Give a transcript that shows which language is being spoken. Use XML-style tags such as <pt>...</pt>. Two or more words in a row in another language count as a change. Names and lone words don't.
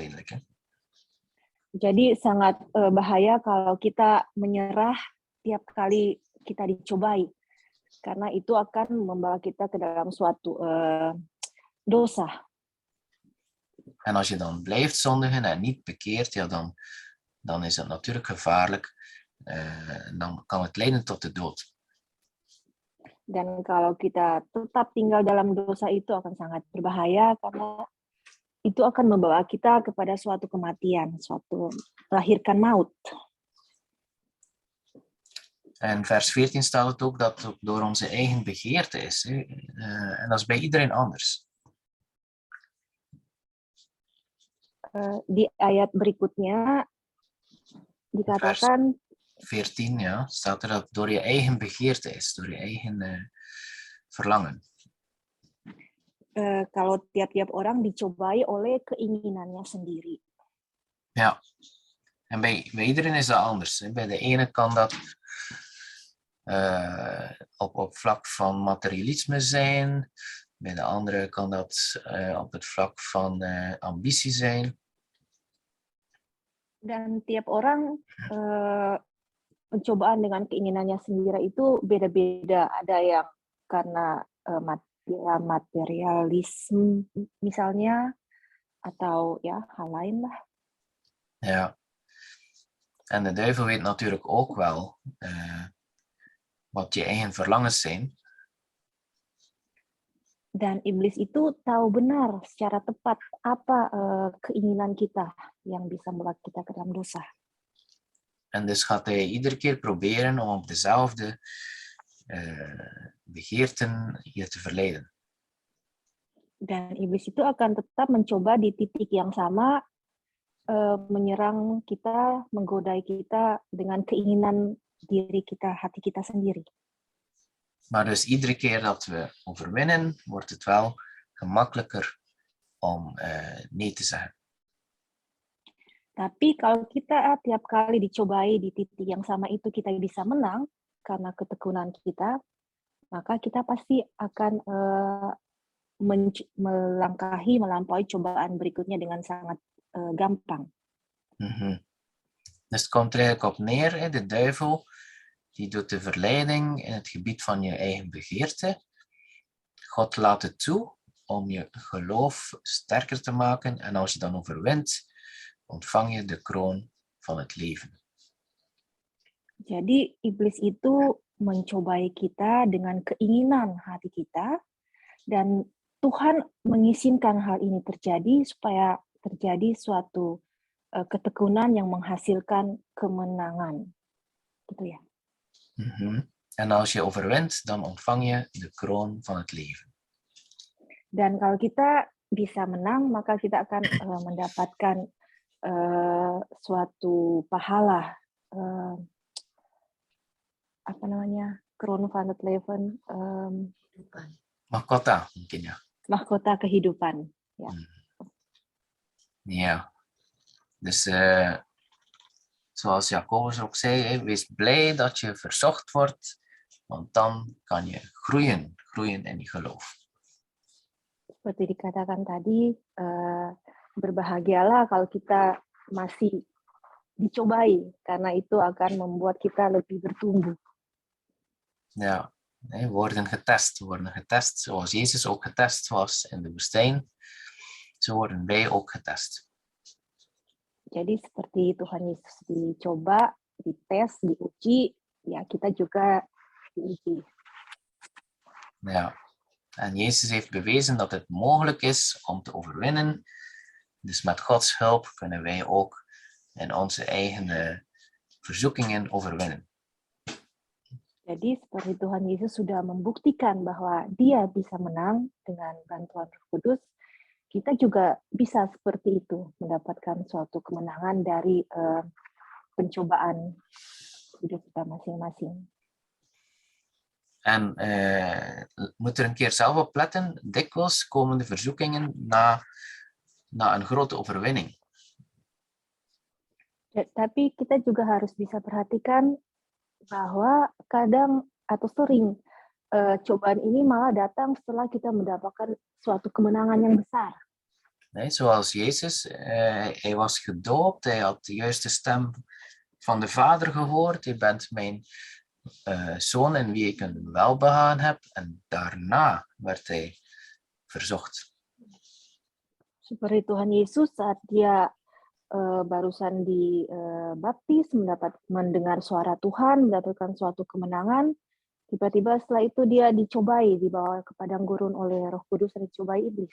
<id>Hè? Jadi sangat bahaya kalau kita menyerah tiap kali kita dicobai, karena itu akan membawa kita ke dalam suatu dosa.</id> <nl>En als je dan blijft zondigen en niet bekeert, dan is het natuurlijk gevaarlijk. Dan kan het leiden tot de dood.</nl> <id>Dan kalau kita tetap tinggal dalam dosa itu akan sangat berbahaya, karena itu akan membawa kita kepada suatu kematian, suatu melahirkan maut.</id> <nl>En vers 14 staat het ook dat het door onze eigen begeerte is. En dat is bij iedereen anders.</nl> <id>Di ayat berikutnya dikatakan 14,</id> <nl>ja, staat er dat het door je eigen begeerte is, door je eigen verlangen.</nl> <id>Kalau tiap-tiap orang dicobai oleh keinginannya sendiri.</id> <nl>Ja, en bij iedereen is dat anders. Bij de ene kan dat op vlak van materialisme zijn, bij de andere kan dat op het vlak van ambitie zijn.</nl> <id>Dan tiap orang pencobaan dengan keinginannya sendiri itu beda-beda. Ada yang karena materialisme misalnya, atau ya hal lain lah.</id> <nl>Ja, en de duivel weet natuurlijk ook wel wat je eigen verlangens zijn.</nl> <id>Dan iblis itu tahu benar secara tepat apa keinginan kita yang bisa membawa kita ke dalam dosa.</id> <nl>En dus gaat hij iedere keer proberen om op dezelfde begeerten je te verleiden.</nl> <id>Dan iblis itu akan tetap mencoba di titik yang sama, menyerang kita, menggodai kita dengan keinginan diri kita, hati kita sendiri.</id> <nl>Maar dus iedere keer dat we overwinnen, wordt het wel gemakkelijker om nee te zeggen.</nl> <id>Tapi kalau kita tiap kali dicobai di titik yang sama itu kita bisa menang karena ketekunan kita, maka kita pasti akan melampaui cobaan berikutnya dengan sangat gampang.</id> <nl>Dus het komt er eigenlijk op neer, de duivel die doet de verleiding in het gebied van je eigen begeerte. God laat het toe om je geloof sterker te maken en als je dan overwint, ontvang je de kroon van het leven.</nl> <id>Jadi iblis itu mencobai kita dengan keinginan hati kita, dan Tuhan mengizinkan hal ini terjadi supaya terjadi suatu ketekunan yang menghasilkan kemenangan. Gitu ya.</id> <nl>En als je overwint, dan ontvang je de kroon van het leven.</nl> <id>Dan kalau kita bisa menang, maka kita akan mendapatkan suatu pahala, apa namanya,</id> <nl>kroon van het leven,</nl> <id>Mahkota mungkin ya. Mahkota kehidupan. Ya.</id> <nl>Ja. Dus zoals Jacobus ook zei, wees blij dat je verzocht wordt, want dan kan je groeien in je geloof.</nl> <id>Seperti dikatakan tadi, berbahagialah kalau kita masih dicobai, karena itu akan membuat kita lebih bertumbuh.</id> <nl>Ja, we worden getest zoals Jezus ook getest was in de woestijn. Zo worden wij ook getest.</nl> <id>Jadi seperti Tuhan Yesus dicoba, dites, diuji, ya kita juga diuji.</id> <nl>Ja, en Jezus heeft bewezen dat het mogelijk is om te overwinnen. Dus met Gods hulp kunnen wij ook in onze eigen verzoekingen overwinnen.</nl> <id>Jadi seperti Tuhan Yesus sudah membuktikan bahwa Dia bisa menang dengan bantuan Roh Kudus, kita juga bisa seperti itu, mendapatkan suatu kemenangan dari pencobaan hidup kita masing-masing.</id> <nl>En moet er een keer zelf op letten, dikwijls komen de verzoekingen na een grote overwinning.</nl> <id>Tapi kita juga harus bisa perhatikan bahwa kadang atau sering cobaan ini malah datang setelah kita mendapatkan suatu kemenangan yang besar.</id> <nl>Nee, zoals Jezus, hij was gedoopt, hij had de juiste stem van de Vader gehoord. Je bent mijn zoon in wie ik een welbehagen heb. En daarna werd hij verzocht.</nl> <id>Seperti Tuhan Yesus saat dia barusan dibaptis, mendengar suara Tuhan, mendapatkan suatu kemenangan, tiba-tiba setelah itu dia dicobai, dibawa ke padang gurun oleh Roh Kudus en dicobai iblis.</id>